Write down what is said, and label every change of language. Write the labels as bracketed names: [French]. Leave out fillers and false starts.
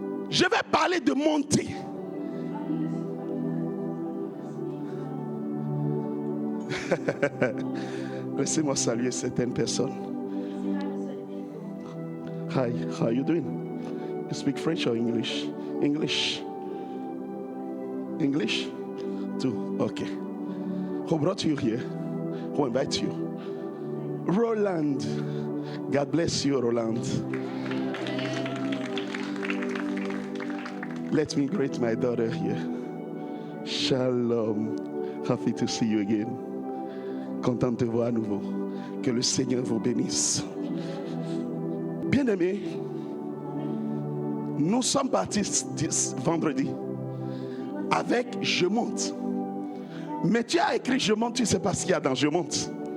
[French] Je vais parler de monter. Laissez-moi saluer certaines personnes. [English] Hi, how are you doing? You speak French or English? English. English? Too? Okay. Who brought you here? Who invited you? Roland. God bless you, Roland. Let me greet my daughter here. Shalom. Happy to see you again. [French] Content de te voir à nouveau. Que le Seigneur vous bénisse. Bien-aimés, nous sommes partis vendredi avec Je monte. Mais tu as écrit Je monte, tu ne sais pas ce qu'il y a dans Je monte.